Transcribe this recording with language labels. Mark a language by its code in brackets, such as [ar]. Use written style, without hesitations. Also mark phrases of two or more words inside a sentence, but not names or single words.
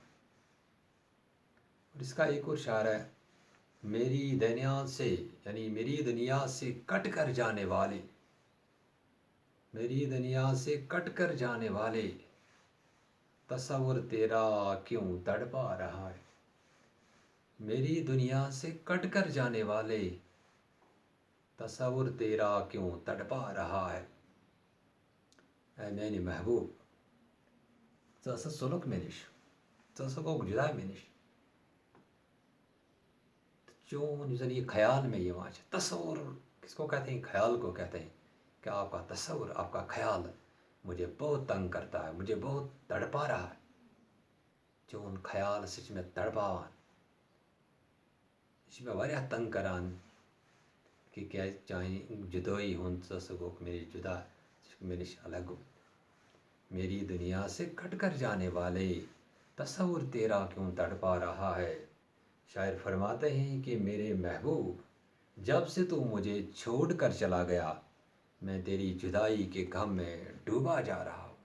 [ur] اور اس کا ایک اور شعر ہے، میری دنیا سے یعنی میری دنیا سے کٹ کر جانے والے، میری دنیا سے کٹ کر جانے والے، تصور تیرا کیوں تڑپا رہا ہے۔ میری دنیا سے کٹ کر جانے والے، تصور تیرا کیوں تڑپا رہا ہے۔ [ks] اے میانی محبوب، ژٕ ژولُکھ مےٚ نِش، ژٕ گوٚکھ جدا مےٚ نِش، چون یُس زن یہ خیال میں یوان چھُ، [ur] تصور کس کو کہتے ہیں؟ خیال کو کہتے ہیں کہ آپ کا تصور، آپ کا خیال مجھے بہت تنگ کرتا ہے، مجھے بہت تڑپا رہا ہے۔ [ks] چون خیال سے چھُ مےٚ تڑپاوان، یہ چھُ مےٚ واریاہ تنگ کران کہ کیازِ چانہِ جدٲیی ہُنٛد ژٕ گوٚکھ مےٚ نِش جدا، ژٕ چھُکھ مےٚ نِش الگ گوٚمُت۔ [ur] میری دنیا سے کٹ کر جانے والے، تصور تیرا کیوں تڑپا رہا ہے۔ شاعر فرماتے ہیں کہ میرے محبوب، جب سے تو مجھے چھوڑ کر چلا گیا، میں تیری جدائی کے غم میں ڈوبا جا رہا ہوں۔